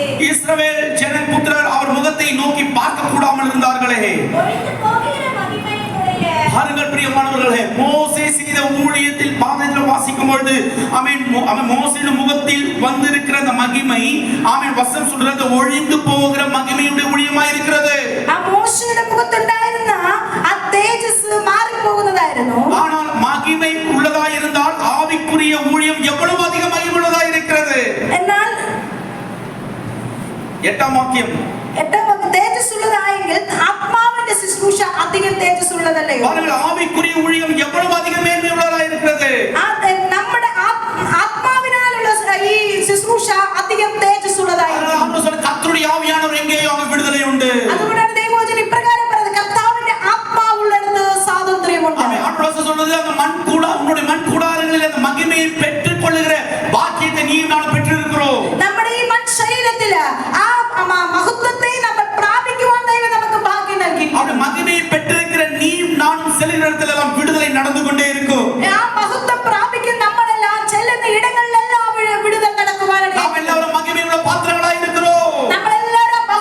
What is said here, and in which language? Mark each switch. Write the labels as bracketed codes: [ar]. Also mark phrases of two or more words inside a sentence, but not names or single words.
[ta] இஸ்ரவேல் ஜனபுத்திரர் அவர் முகத்தை நோக்கி பார்க்க கூடாமல் இருந்தார்களே. ஒழிந்து போகிற மகிமையினுடைய, பாருங்கள் பிரியமானவர்களே, மோசே செய்த ஊழியத்தில் பாதையில் வாசிக்கும் பொழுது அவன் மோசேயின் முகத்தில் வந்திருக்கிற அந்த மகிமை, அவன் வசனம் சொல்றது ஒழிந்து போகிற மகிமையுடைய ஊழியமாய் இருக்கிறது. [ml] ആ മോശയുടെ മുഖത്തുണ്ടായിരുന്ന ആ തേജസ് മാറിപ്പോകുന്നതായിരുന്നു. [ta] ஆனால் மகிமை உள்ளதாய் இருந்தால் ஆவிக்குரிய ஊழியம் எவ்வளவு அதிக மகிமையுள்ளதாய் இருக்கிறது. [ml] എന്നാൽ [ta] 8ஆம் வாக்கியம், [ml] തേജസ് ഉള്ളതായെങ്കിൽ ആത്മാവിന്റെ ശുശ്രൂഷ അധികം തേജസ് ഉള്ളതല്ലയോ? [ta] பாருங்கள், ஆவிக்குரிய ஊழியம் எவ்வளவு அதிக மேன்மையுள்ளதாய் இருக்கிறது. [ml] നമ്മുടെ ആത്മാവിനാലുള്ള ഈ ശുശ്രൂഷ അധികം തേജസ് ഉള്ളതായിരുന്നു. [ta] கர்த்தருடைய ஆவியானவர் எங்கேயோ அங்க விடுதலை உண்டு. [ml] അതുകൊണ്ടാണ് ദൈവവചനം ഇപ്രകാരം പറയുന്നത്, കർത്താവിന്റെ ആത്മാവുള്ളിടത്ത് സ്വാതന്ത്ര്യമുണ്ട്. [ta] ஆண்டவர் சொல்றது, அந்த உன்னுடைய மண் கூடாரங்களில் அந்த மகிமையை பெற்றுக் கொள்ளுகிற பாக்கியத்தை நீ நான் பெற்றிருக்கிறோம். [ml] നമ്മുടെ ഈ മൺ ശരീരത്തില് ആ മഹത്വത്തെ നമ്മൾ പ്രാപിക്കുവാൻ ദൈവം നമുക്ക് ഭാഗ്യം നൽകി. [ta] அந்த மகிமையை பெற்றிருக்கிற நீ நானும் செல்லுகிற இடத்துல எல்லாம் விடுதலை நடந்து கொண்டே இருக்கும். [ml] ആ മഹത്വം പ്രാപിക്കുന്ന നമ്മളെല്ലാം ചെല്ലുന്ന ഇടങ്ങളിലെല്ലാം വിടുതൽ നടക്കുവാനാണ്. [ta] நாம் எல்லாரும் மகிமையுள்ள பாத்திரங்களாய் இருக்கிறோம். [ml] നമ്മളെല്ലാവരും